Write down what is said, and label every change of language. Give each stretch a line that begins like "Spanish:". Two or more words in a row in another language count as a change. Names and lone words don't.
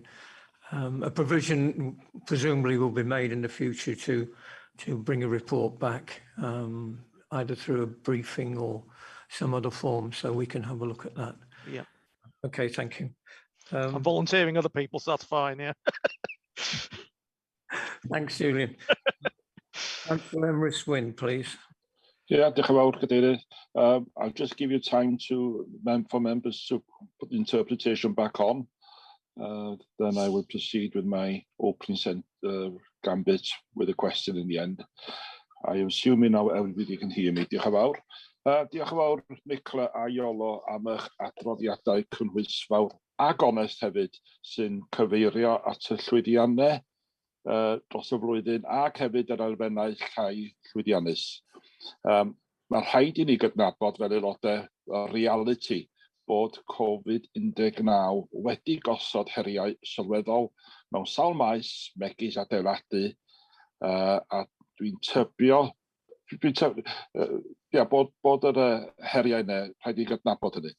English: A provision presumably will be made in the future to bring a report back, either through a briefing or some other form, so we can have a look at that. Yeah. Okay, thank you. I'm volunteering other people, so that's fine. Yeah. Thanks, Julian. Councillor Emrys Wyn, please.
Welsh: Yeah, diolch yn fawr, Cadeirydd.
English: I'll just give you time for members to put the interpretation back on. Then I will proceed with my opening gambit with a question in the end. I am assuming now everybody can hear me.
Welsh: Diolch yn fawr. Diolch yn fawr, Nicola a Iolo, am eich adroddiadau cynhwysfawr a gonest hefyd, sy'n cyfeirio at y llwyddiannau dros y flwyddyn ac hefyd yr elfennau llai llwyddiannus. Mae'n rhaid i ni gydnabod fel aelodau reality bod Covid-19 wedi gosod heriau sylweddol mewn sawl maes megis adeiladu, a dwi'n tybio bod yr heriau yna rhaid i gydnabod hynny.